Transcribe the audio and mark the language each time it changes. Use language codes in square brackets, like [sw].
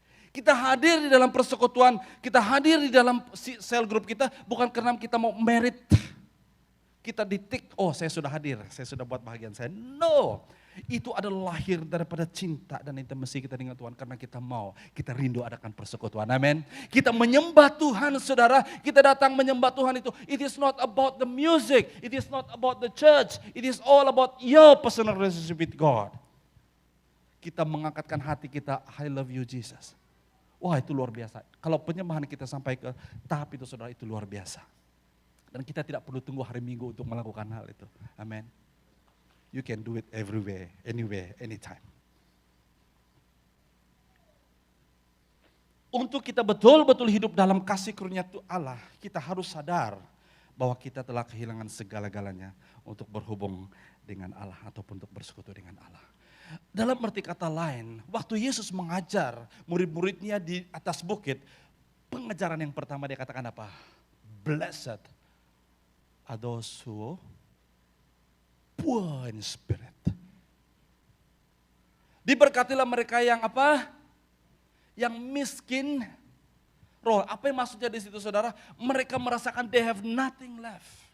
[id] Kita hadir di dalam persekutuan, kita hadir di dalam sel grup kita bukan karena kita mau merit. Kita ditik, oh saya sudah hadir, saya sudah buat bahagian saya. No, itu adalah lahir daripada cinta dan intimasi kita dengan Tuhan. Karena kita mau, kita rindu adakan persekutuan, amin. Kita menyembah Tuhan saudara, kita datang menyembah Tuhan itu. [en] It is not about the music, it is not about the church, it is all about your personal relationship with God. [id] Kita mengangkatkan hati kita, [en] I love you Jesus. [id] Wah itu luar biasa. Kalau penyembahan kita sampai ke tahap itu saudara, itu luar biasa. Dan kita tidak perlu tunggu hari Minggu untuk melakukan hal itu. Amin. [en] You can do it everywhere, anywhere, anytime. [id] Untuk kita betul-betul hidup dalam kasih karunia Allah, kita harus sadar bahwa kita telah kehilangan segala-galanya untuk berhubung dengan Allah ataupun untuk bersekutu dengan Allah. Dalam arti kata lain, waktu Yesus mengajar murid-muridnya di atas bukit, pengajaran yang pertama dia katakan apa? [en] Blessed are those who poor in spirit. [id] Diberkatilah mereka yang apa? Yang miskin roh. Apa yang maksudnya di situ saudara? Mereka merasakan [en] they have nothing left.